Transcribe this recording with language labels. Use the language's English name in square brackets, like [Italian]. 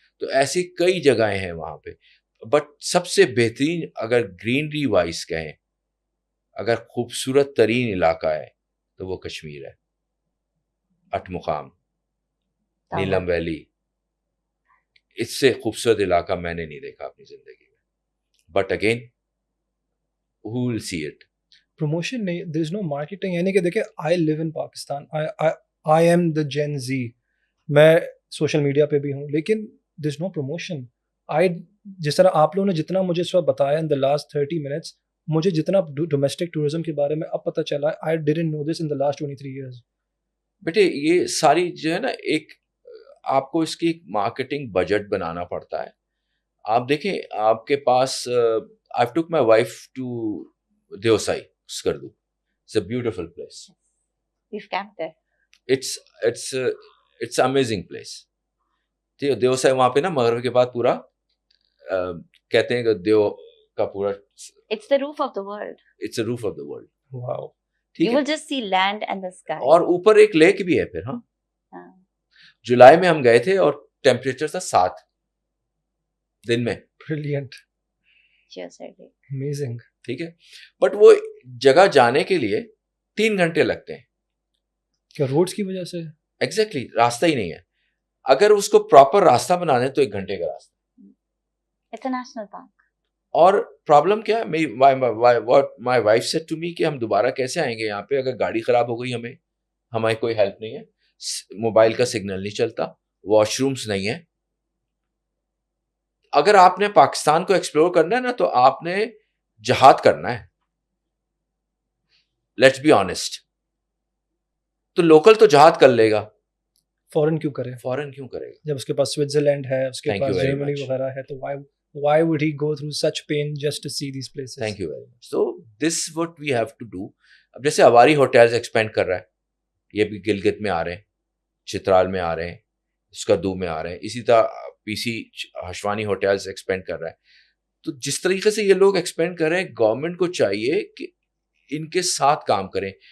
[Urdu] تو ایسی کئی جگہیں ہیں وہاں پہ، بٹ سب سے بہترین اگر گرینری وائز کہیں، اگر خوبصورت ترین علاقہ ہے تو وہ کشمیر ہے. اٹھ مقام، نیلم ویلی، اس سے خوبصورت علاقہ میں نے نہیں دیکھا اپنی زندگی میں. [English] But again who will see it؟ Promotion نہیں، there is no marketing. [Urdu] یعنی کہ دیکھیں، [English] I live in Pakistan, I am the gen Z, [Urdu] میں سوشل میڈیا پہ بھی [English] ہوں، لیکن there is no promotion. [Urdu] جس طرح آپ لوگوں نے جتنا مجھے اس وقت بتایا [English] in the last 30 minutes, [Urdu] مجھے جتنا ڈومیسٹک ٹورزم کے بارے میں اب پتہ چلا، [English] I didn't know this in the last 23 years. [Urdu] بیٹے یہ ساری جو ہے نا، ایک آپ کو اس کی ایک مارکیٹنگ بجٹ بنانا پڑتا ہے. آپ دیکھیں آپ کے پاس [English] I took my wife to Deosai Skardu. It's a beautiful place. We've camped there. It's amazing place. [Urdu] Deosai وہاں پہ نا مغرب کے بعد پورا کہتے ہیں کہ دیو کا پورا [English] It's the roof of the world. It's a roof of the world. Wow. You will just see land and the sky. [Urdu] اور اوپر ایک لیک بھی ہے پھر. ہاں جولائی میں ہم گئے تھے اور ٹیمپریچر تھا 7 دن میں. [English] Brilliant. Amazing. [Urdu] ٹھیک ہے، بٹ وہ جگہ جانے کے لیے 3 گھنٹے لگتے ہیں. کیا روڈز کی وجہ سے؟ ایگزیکٹلی، راستہ ہی نہیں ہے. اگر اس کو پراپر راستہ بنا دیں تو 1 گھنٹے کا راستہ. [English] It's a national park. [Urdu] اور پرابلم کیا ہے، [English] my wife said to me [Urdu] کہ ہم دوبارہ کیسے آئیں گے یہاں پہ اگر گاڑی خراب ہو گئی، ہماری کوئی ہیلپ نہیں ہے، موبائل کا سگنل نہیں چلتا، واش رومس نہیں ہے. اگر آپ نے پاکستان کو ایکسپلور کرنا ہے نا تو آپ نے جہاد کرنا ہے. [English] Let's be honest. [Urdu] تو لوکل تو جہاد کر لے گا، فورن کیوں کرے گا جب اس کے پاس سوئٹزرلینڈ ہے، اس کے پاس جرمنی وغیرہ ہے، تو [English] why would he go through such pain just to see these places? Thank you very much. So this is what we have to do. [Urdu] اب جیسے ہماری ہوٹلز ایکسپینڈ کر رہا ہے، یہ بھی گلگت میں آ رہے ہیں، چترال میں آ رہے ہیں، اسکردو میں آ رہے ہیں، اسی طرح پی سی ہشوانی ہوٹلز ایکسپینڈ کر رہا ہے. تو جس طریقے سے یہ لوگ ایکسپینڈ کر رہے ہیں، گورنمنٹ کو چاہیے کہ ان کے ساتھ کام کریں.